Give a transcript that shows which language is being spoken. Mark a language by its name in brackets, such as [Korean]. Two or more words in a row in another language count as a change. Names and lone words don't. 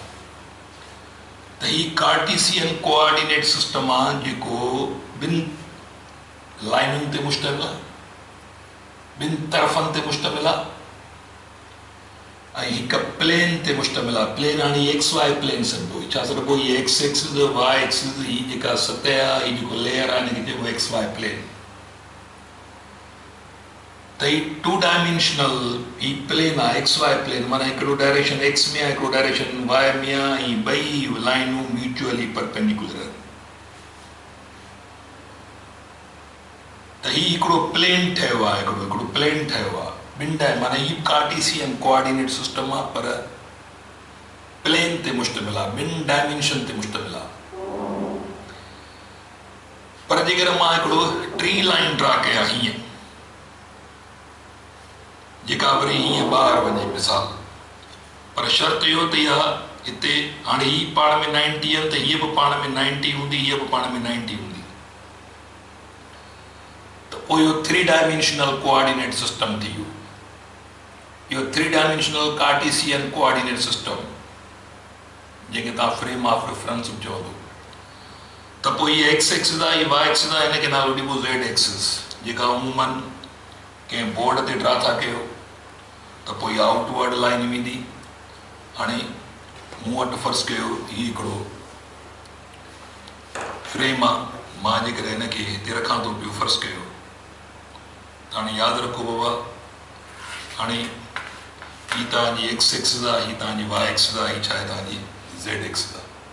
[Sindhi] त हीअ [English] Cartesian coordinate system [Sindhi] आहे, जेको ॿिनि लाइनुनि ते मुश्तमिल आहे, ॿिनि तरफ़नि ते मुश्तमिल आहे, ऐं हिकु प्लेन ते मुश्तमिल आहे। प्लेन हाणे [English] X Y plane [Sindhi] सॾिबो, छा सॾिबो? हीअ [English] X axis, Y axis, [Sindhi] हीअ जेका सतह आहे, हीअ जेको लेयर आहे, हिनखे चइबो [English] X Y plane. [Sindhi] त ही 2 डायमेंशनल ही प्लेन आहे, [English] X Y plane, [Sindhi] माना हिकिड़ो [English] direction X [Sindhi] में आहे, हिकिड़ो [English] direction Y [Sindhi] में आहे, ऐं ॿई लाइनूं [English] mutually perpendicular [Sindhi] आहिनि। त ही हिकिड़ो प्लेन ठहियो आहे, हिकिड़ो प्लेन ठहियो आहे ॿिनि माना ही [English] Cartesian coordinate system [Sindhi] आहे, पर प्लेन ते मुश्तमिल आहे, ॿिनि डायमेंशन ते मुश्तमिल आहे। पर जेकर मां हिकिड़ो टी [English] line draw [Sindhi] कयां हीअं, जेका वरी हीअं ॿाहिरि वञे मिसाल, पर शर्त इहो त इहा हिते हाणे ही पाण में 90 आहिनि, त हीअ बि पाण में 90 हूंदी, हीअ बि पाण में 90 हूंदी, त पोइ इहो [English] 3 dimensional coordinate system [Sindhi] थी वियो। [English] इहो 3 dimensional Cartesian coordinate system, [Sindhi] जंहिंखे तव्हां [English] frame of reference [Sindhi] बि चवंदो। त पोइ हीअ [English] X axis [Sindhi] आहे, हीअ [English] Y axis [Sindhi] आहे, हिनखे नालो ॾिबो [English] Z axis, [Sindhi] जेका अमूमन कंहिं बोर्ड ते ड्रा था कयो त पोइ इहा [English] outward line [Sindhi] वेंदी। हाणे मूं वटि फ़र्ज़ु कयो हीउ हिकिड़ो फ्रेम आहे, मां जेकॾहिं हिनखे हिते रखां थो पियो, फ़र्ज़ु कयो त हाणे यादि रखो बाबा, हाणे हीअ तव्हांजी [English] X axis [Sindhi] आहे, हीअ तव्हांजी [English] Y axis [Sindhi] आहे, हीअ छा आहे तव्हांजी [English] Z axis [Sindhi] आहे।